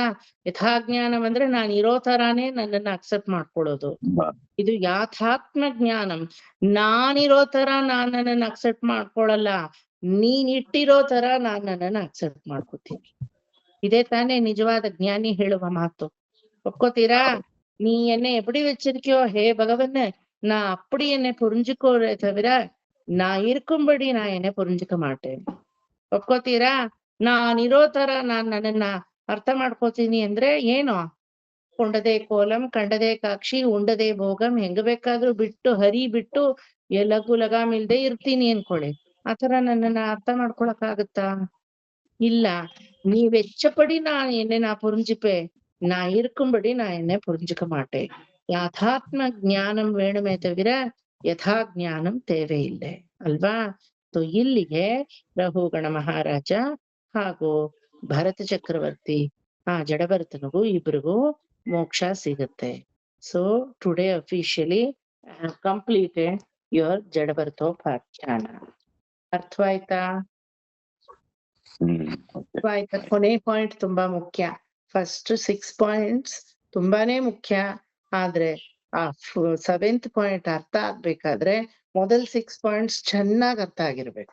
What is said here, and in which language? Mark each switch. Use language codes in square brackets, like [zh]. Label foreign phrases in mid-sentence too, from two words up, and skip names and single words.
[kn] ಯಥಾಜ್ಞಾನಂ ಅಂದ್ರೆ ನಾನು ಇರೋ ತರಾನೇ ನನ್ನನ್ನ ಅಕ್ಸೆಪ್ಟ್ ಮಾಡ್ಕೊಳ್ಳೋದು. ಇದು ಯಾಥಾತ್ಮ ಜ್ಞಾನಂ. ನಾನಿರೋ ತರ ನಾನ್ ನನ್ನನ್ನ ಅಕ್ಸೆಪ್ಟ್ ಮಾಡ್ಕೊಳಲ್ಲ, ನೀನ್ ಇಟ್ಟಿರೋ ತರ ನಾನ್ ನನ್ನನ್ನ ಅಕ್ಸೆಪ್ಟ್ ಮಾಡ್ಕೋತೀನಿ. ಇದೇ ತಾನೇ ನಿಜವಾದ ಜ್ಞಾನಿ ಹೇಳುವ ಮಾತು. ಒಪ್ಕೋತೀರಾ? [ta] நீ என்னை எப்படி வச்சிருக்கியோ ஹே பகவன், நான் அப்படி என்னை புரிஞ்சுக்கோரே தவிர நான் இருக்கும்படி நான் என்னை புரிஞ்சுக்க மாட்டேன். [kn] ಒಪ್ಕೋತೀರಾ? ನಾನಿರೋ ತರ ನಾನ್ ನನ್ನನ್ನ ಅರ್ಥ ಮಾಡ್ಕೋತೀನಿ ಅಂದ್ರೆ ಏನು? [ta] கொண்டதே கோலம் கண்டதே காட்சி உண்டதே போகம், [kn] ಹೆಂಗ ಬೇಕಾದ್ರೂ ಬಿಟ್ಟು ಹರಿ ಬಿಟ್ಟು ಲಘು ಲಗಾಮ್ ಇಲ್ದೆ ಇರ್ತೀನಿ ಅನ್ಕೊಳ್ಳಿ. ಆತರ ನನ್ನನ್ನ ಅರ್ಥ ಮಾಡ್ಕೊಳಕ್ ಆಗುತ್ತಾ? [ta] இல்ல. நீ வெச்சபடி நான் என்னை நான் புரிஞ்சுப்பேன், நான் இருக்கும்படி நான் என்னை புரிஞ்சுக்க மாட்டேன். யதாத்ம ஞானம் வேணுமே தவிர யதா ஞானம் தேவையில்லை ಅಲ್ವಾ? [kn] ಸೊ ಇಲ್ಲಿಗೆ ರಘುಗಣ ಮಹಾರಾಜ ಹಾಗೂ ಭರತ ಚಕ್ರವರ್ತಿ ಜಡಭರತನಿಗೂ ಇಬ್ರಿಗೂ ಮೋಕ್ಷ ಸಿಗುತ್ತೆ. [en] So today officially I have completed your [kn] ಜಡಭರ್ತೋಪಾಖ್ಯಾನ. ಅರ್ಥವಾಯ್ತಾ? ಅರ್ಥವಾಯ್ತಾ? ಕೊನೆ ಪಾಯಿಂಟ್ ತುಂಬಾ ಮುಖ್ಯ. ಫಸ್ಟ್ 6 ಪಾಯಿಂಟ್ಸ್ ತುಂಬಾನೇ ಮುಖ್ಯ. ಆದ್ರೆ ಆ 7th ಪಾಯಿಂಟ್ ಅರ್ಥ ಆಗ್ಬೇಕಾದ್ರೆ ಮೊದಲ್ 6 ಪಾಯಿಂಟ್ಸ್ ಚೆನ್ನಾಗ್ ಅರ್ಥ ಆಗಿರ್ಬೇಕು.